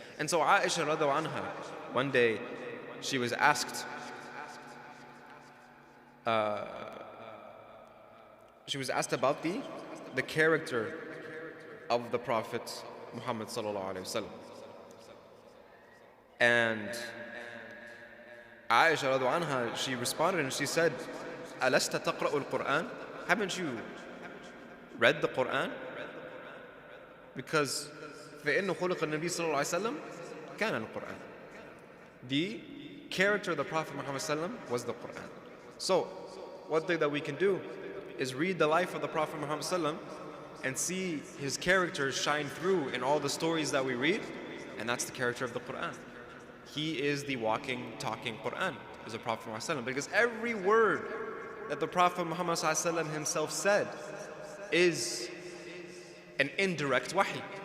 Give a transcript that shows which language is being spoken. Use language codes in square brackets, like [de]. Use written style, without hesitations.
[en] And so Aisha radiallahu anha, one day she was asked, about the character of the Prophet Muhammad sallallahu alaihi wasallam. And Aisha radiallahu anha, she responded and she said, [ar] "Alasta taqra'u al-Quran?" [en] Haven't you read the Quran? Because [ar] فَإِنَّ خُلُقَ النَّبِيِّ صلى الله عليه وسلم كان القرآن. [en] The character of the Prophet Muhammad sallam was the Quran. So, one thing that we can do is read the life of the Prophet Muhammad sallam and see his character shine through in all the stories that we read, and that's the character of the Quran. He is the walking, talking Quran, is the Prophet Muhammad, because every word that the Prophet Muhammad himself said is an indirect wahy.